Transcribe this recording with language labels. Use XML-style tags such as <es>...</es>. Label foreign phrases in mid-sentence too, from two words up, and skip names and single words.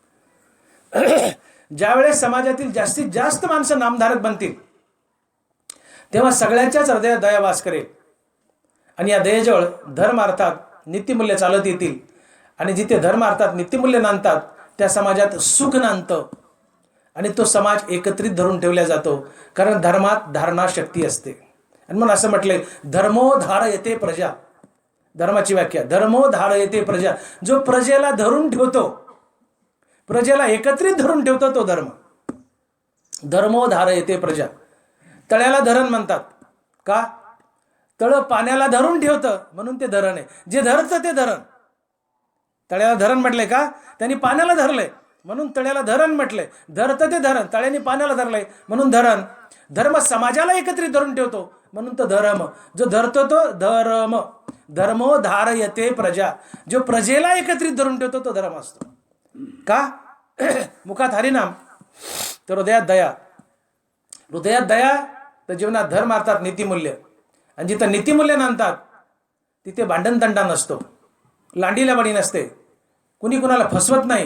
<mr>ज्यावेळेस समाजातील जास्तीत जास्त माणसं नामधारक बनतील तेव्हा सगळ्यांच्याच हृदयात दया वास करेल आणि या दयेजवळ धर्म अर्थात नित्यमूल्य चालत येतील. आणि जिथे धर्म अर्थात नित्यमूल्य नांदतात त्या समाजात सुख नांदतं आणि तो समाज एकत्रित धरून ठेवला जातो, कारण धर्मात धारणा शक्ती असते. आणि म्हणून असं म्हटलंय,</mr> <sa>धर्मो धारयते प्रजा.</sa> <mr>धर्माची व्याख्या,</mr> <sa>धर्मो धारयते प्रजा.</sa> <mr>जो प्रजेला धरून ठेवतो, प्रजेला एकत्रित धरून ठेवतो तो धर्म.</mr> <sa>धर्मो धारयते प्रजा.</sa> <mr>तळ्याला धरण म्हणतात. का? तळ पाण्याला धरून ठेवतं म्हणून ते धरण आहे. जे धरतं ते धरण. तळ्याला धरण म्हटलंय का? त्यांनी पाण्याला धरलंय म्हणून तळ्याला धरण म्हटलंय. धरतं ते धरण, तळ्याने पाण्याला धरलंय म्हणून धरण. धर्म समाजाला एकत्रित धरून ठेवतो म्हणून तो धर्म. जो धरतो तो धर्म.</mr> <sa>धर्मो धारयते प्रजा.</sa> <mr>जो प्रजेला एकत्रित धरून ठेवतो तो धर्म असतो. का? मुखात हरिनाम तर हृदयात दया. हृदयात दया तर जीवनात धर्म अर्थात नीतिमूल्य. आणि जिथं नीतिमूल्य नांदतात तिथे भांडण तंटा नसतो, लांडीला बडी नसते, कुणी कुणाला फसवत नाही.</mr>